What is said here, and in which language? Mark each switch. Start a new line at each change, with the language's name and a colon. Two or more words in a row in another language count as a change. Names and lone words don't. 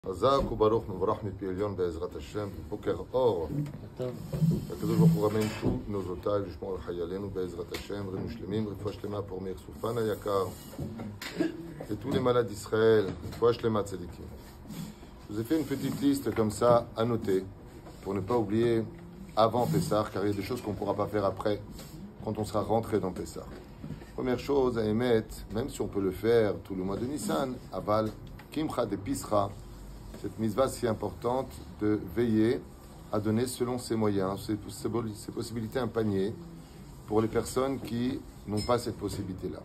Hebrew: חזק וברוך מבורך מפי עליון בעזרת השם, בוקר אור. הקדוש ברוך הוא רמם
French: tous nos otages,
Hebrew: לשמור על חיילינו בעזרת השם, רפואה שלמים, רפואה שלמה pour מאיר סופן היקר,
French: et tous les malades d'Israël,
Hebrew: רפואה שלמה צדיקים.
French: Je vous ai fait une petite liste comme ça à noter, pour ne pas oublier avant Pessah, car il y a des choses qu'on ne pourra pas faire après, quand on sera rentré dans Pessah. Première chose à émettre, même si on peut le faire tout le mois de Nissan, aval,
Aramaic: קמחא דפסחא,
French: cette mitzvah si importante de veiller à donner selon ses moyens, ses possibilités, un panier pour les personnes qui n'ont pas cette possibilité-là.